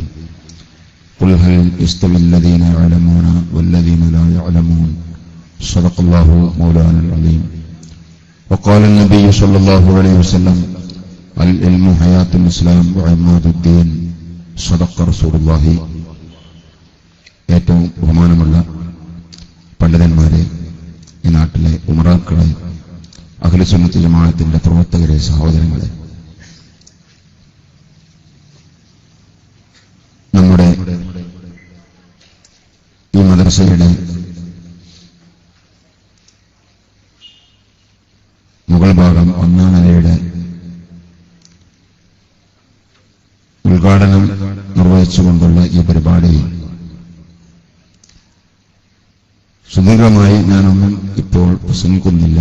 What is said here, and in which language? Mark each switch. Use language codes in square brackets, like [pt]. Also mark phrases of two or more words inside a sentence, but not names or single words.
[ar] قل هل يستوي الذين يعلمون والذين لا يعلمون. صدق الله مولانا العظيم. وقال النبي صلى الله عليه وسلم: العلم حياة الإسلام وعماد الدين. صدق رسول الله. [ml] ഏറ്റവും ബഹുമാനമുള്ള പണ്ഡിതന്മാരെ, ഈ നാട്ടിലെ ഉമറാക്കളെ, അഹ്ലു സുന്നത്ത് ജമാഅത്തിന്റെ പ്രവർത്തകരെ, സഹോദരങ്ങളെ, നമ്മുടെ ഈ മദ്രസയുടെ മുകൾ ഭാഗം ഒന്നാം നിലയുടെ ഉദ്ഘാടനം നിർവഹിച്ചുകൊണ്ടുള്ള ഈ പരിപാടിയിൽ സുദീർഘമായി ഞാനൊന്നും ഇപ്പോൾ പ്രസംഗിക്കുന്നില്ല.